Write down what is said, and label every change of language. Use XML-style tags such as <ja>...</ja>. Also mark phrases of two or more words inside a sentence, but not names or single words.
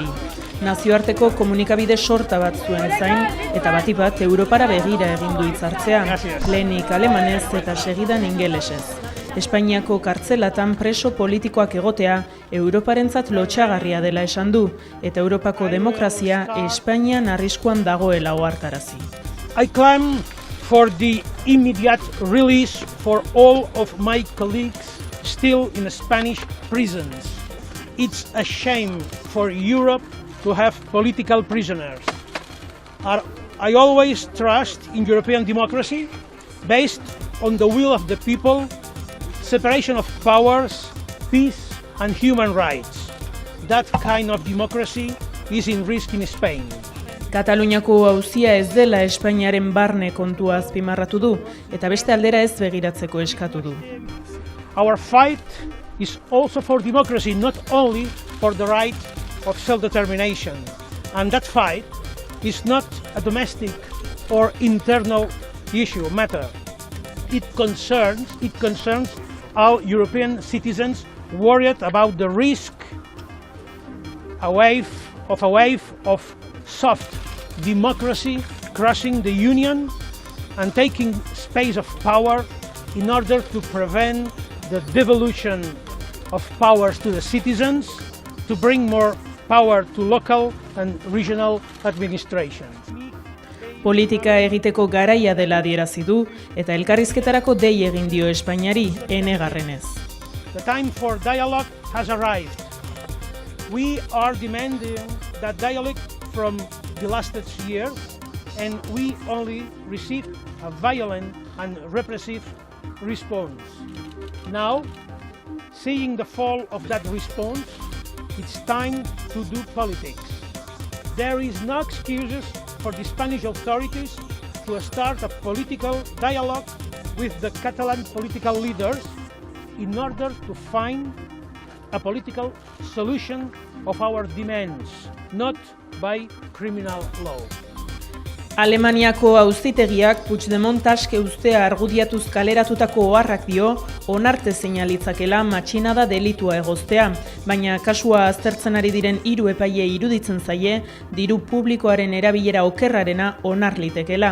<eu>Nazioarteko komunikabide sorta bat zuen zain, eta batipat Europara begira egin du hitzartzea, lehenik alemanez eta segidan ingelesez. Espainiako kartzelatan preso politikoak egotea Europarentzat lotsagarria dela esan du, eta Europako demokrazia Espainian arriskuan dagoela ohartarazi.</eu> <en>I claim for the immediate release for all of my colleagues still in Spanish prisons. It's a shame for Europe to have political prisoners. I always trust in European democracy based on the will of the people, separation of powers, peace and human rights. That kind of democracy is in risk in Spain.</en> <eu>Kataluniako auzia ez dela Espainiaren barne kontua azpimarratu du, eta beste aldera ez begiratzeko eskatu du.</eu> <en>Our fight is also for democracy, not only for the right of self-determination. And that fight is not a domestic or internal matter. It concerns all European citizens worried about the risk a wave of soft democracy crushing the Union and taking space of power in order to prevent the devolution of powers to the citizens, to bring more power to local and regional administrations.</en> <eu>Politika egiteko garaia dela adierazi du, eta elkarrizketarako dei egin dio Espainiari, enegarrenez.</eu> <en>The time for dialogue has arrived. We are demanding that dialogue from the last years, and we only received a violent and repressive response. Now, seeing the fall of that response, it's time to do politics. There is no excuses for the Spanish authorities to start a political dialogue with the Catalan political leaders in order to find a political solution of our demands, not by criminal law.</en> <eu>Alemaniako auzitegiak Puigdemont aske uztea argudiatuz kaleratutako oharrak dio, onarte seinalitzakela matxinada delitua egoztea, baina kasua aztertzen ari diren 3 epaile iruditzen zaie, diru publikoaren erabilera okerrarena onar litekela.</eu>